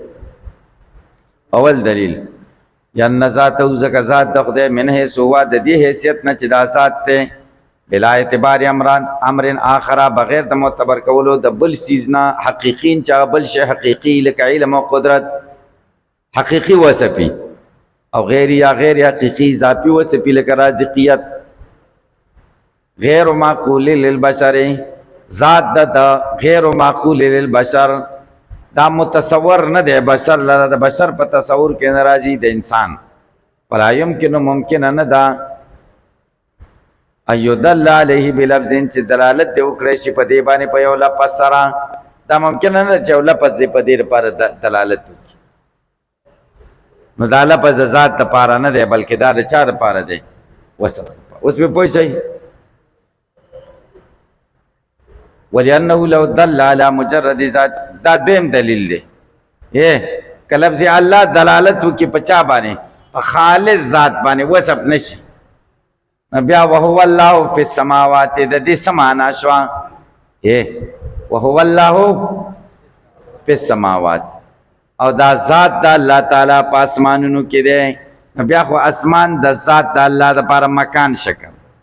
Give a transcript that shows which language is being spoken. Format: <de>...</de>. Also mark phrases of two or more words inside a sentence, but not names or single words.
<ps>اول دلیل یان ذاته ځکه ذات د خدای</ps> <ar>من حیث هو</ar> <ps>د دې حیثیت نه چې دا ذات دی</ps> <ar>بلا اعتبار امرن آخره</ar> <ps>بغیر د معتبر کولو د بل سیز نه حقیقین چې بل شی حقیقي لکه علم او قدرت حقیقي وصفي او غیر یا غیر حقیقي اضافي وصفي لکه رازقیت</ps> <ar>غیر معقول للبشر</ar> <ps>ذات د</ps> <ar>غیر معقول للبشر</ar> <ps>دا متصور نه دی بشر لره د بشر په تصور کې ناراضي د انسان</ps> <ar>ولا يمكن</ar> <ps>ممکن نه دا</ps> <ar>ايدل عليه بلفظ</ar> <ps>چې دلالت دی وکړي شي په دې باندې په یو لفظ سره دا ممکن نه چې یو لفظ دی په دې لپاره دلالت وکړي نو دا لفظ د ذات لپاره نه دی بلکې دا د چا لپاره دی وصف اوس به پوه شئ</ps> <ar>ولأنه لو دل على مجرد ذات</ar> <ps>دا دویم دلیل دی که لفظ الله دلالت وکړي په چا باندې په خالص ذات باندې وصف نشي بیا</ps> <ar>وهو الله فی السماوات</ar> <ps>د دې څه معنا شوه</ps> <ar>وهو الله فی السماوات</ar> <ps>او دا ذات د الله تعالی په اسمانونو کې دی بیا خو اسمان د ذات د الله دپاره مکان شکل</ps>